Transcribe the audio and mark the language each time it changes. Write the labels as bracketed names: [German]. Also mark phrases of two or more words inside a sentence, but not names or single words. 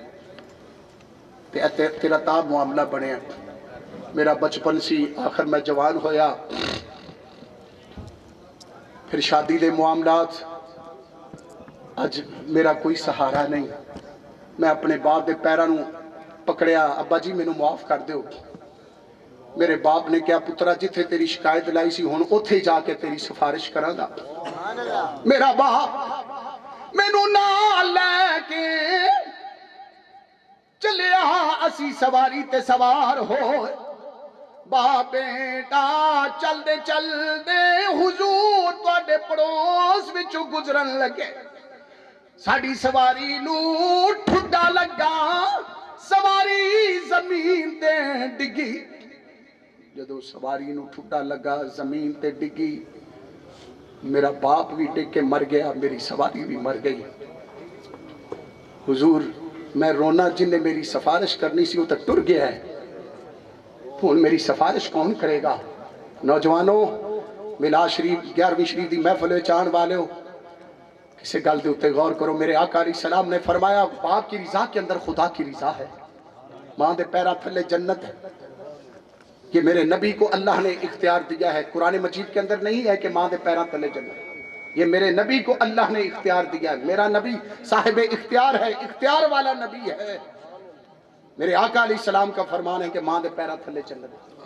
[Punjabi] تیرا تاب معاملہ بنے میرا بچپن سی آخر میں جوان ہویا پھر شادی دے معاملات اج میرا کوئی سہارا نہیں میں اپنے باپ دے پیرانوں پکڑیا ابا جی میں نو معاف کر دیو میرے باپ نے کہا پترا جتھے تیری شکایت لائی سی ہون اتھے جا کے تیری سفارش کراں گا میرا باپ میں نو نال لے کے چلیا اسی سواری تے سوار ہوئے باپ بیٹا چل دے حضور تواڈے پڑوس وچوں گزرن لگے ساڈی سواری نو ٹھڈا لگا سواری زمین تے ڈگی جدو سواری نو ٹھڈا لگا زمین تے ڈگی میرا باپ بھی ڈگ کے مر گیا میری سواری بھی مر گئی حضور میں رونا جن نے میری سفارش کرنی سی وہ تک ٹر گیا [Urdu] ہے تو میری سفارش کون کرے گا [Punjabi] نوجوانوں ملا شریف 11ویں شریف دی محفل چان والے ہو کسی گل دے اتے غور کرو [Urdu] میرے آقا علیہ السلام نے فرمایا باپ کی رضا کے اندر خدا کی رضا ہے [Punjabi] ماں دے پیرا تھلے جنت [Urdu] ہے یہ میرے نبی کو اللہ نے اختیار دیا ہے قرآن مجید کے اندر نہیں ہے کہ [Punjabi] ماں دے پیرا تھلے جنت [Urdu] یہ میرے نبی کو اللہ نے اختیار دیا ہے میرا نبی صاحب اختیار ہے اختیار والا نبی ہے میرے آقا علیہ السلام کا فرمان ہے کہ [Punjabi] ماں دے پیرا تھلے جنت